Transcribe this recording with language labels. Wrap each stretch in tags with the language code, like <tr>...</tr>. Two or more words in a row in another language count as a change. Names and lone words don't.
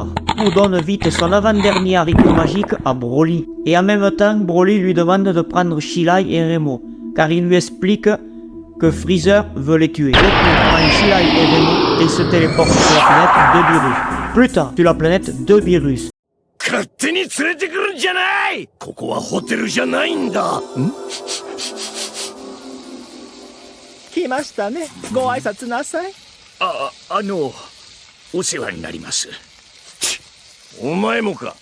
<fr>Goku donne vite son avant-dernier haricot magique à Broly. Et en même temps, Broly lui demande de prendre Shilai et Remo, car il lui explique que Freezer veut les tuer. Goku prend Shilai et Remo et se téléporte sur la planète de Beerus. Plus tard, sur la planète de Beerus.</fr> <ja>勝手に連れてくるんじゃない！ここはホテルじゃないんだ。来ましたね。ご挨拶なさい。お世話になります。お前もか。</ja>